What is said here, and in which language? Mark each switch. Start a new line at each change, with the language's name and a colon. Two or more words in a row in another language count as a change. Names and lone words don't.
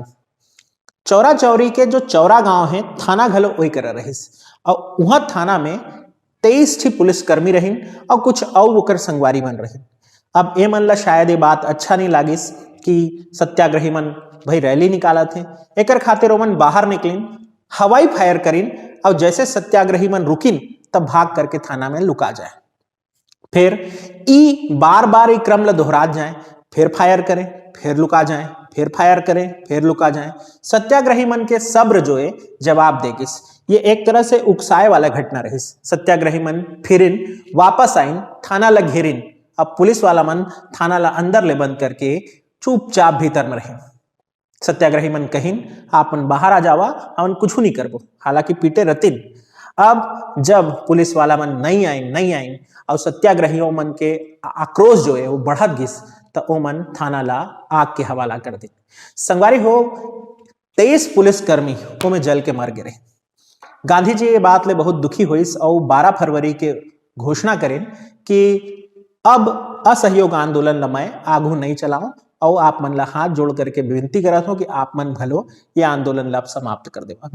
Chhattisgarhi: चौरा चौरी के जो चौरा गांव है, थाना घलो वही कर रहिस और वहां थाना में 23 ठी पुलिसकर्मी रहीन और कुछ और ओकर संगवारी मन रहीन। अब ए मन ला शायद ये बात अच्छा नहीं लागिस कि सत्याग्रही मन भाई रैली निकाला थे। एकर खातिर ओमन बाहर निकलिन, हवाई फायर करीन और जैसे सत्याग्रही मन रुकिन तब भाग करके थाना में लुका जाए। फिर बार ई क्रम ला दोहरात जाए, फिर फायर करें, फिर लुका जाए, फिर फायर करें, फिर लुका जाए। सत्याग्रही मन के सब्र जो है जवाब देगिस। ये एक तरह से उकसाए वाला घटना रहिस। सत्याग्रही मन फिरिन, वापस आइन, थाना ला घेरिन। अब पुलिस वाला मन थाना ला अंदर ले बंद करके चुपचाप भीतर में रहे। सत्याग्रही मन कहिन, आपन बाहर आ जावा, अपन कुछ नहीं करबो। हालांकि पीटे रतिन। अब जब पुलिस वाला मन नहीं आइन और सत्याग्रहियों मन के आक्रोश जो है वो बढ़त गिस, तो ओ मन थाना ला आग के हवाला कर दे। संगवारी हो, 23 पुलिसकर्मी वो में जल के मर गिरे। गांधी जी ये बात ले बहुत दुखी हुईस और 12 फरवरी के घोषणा करें कि अब असहयोग आंदोलन ला मैं आगू नहीं चलाऊं और आप मन ला हाथ जोड़ करके विनती करत हो कि आप मन भलो ये आंदोलन ला समाप्त कर देवा।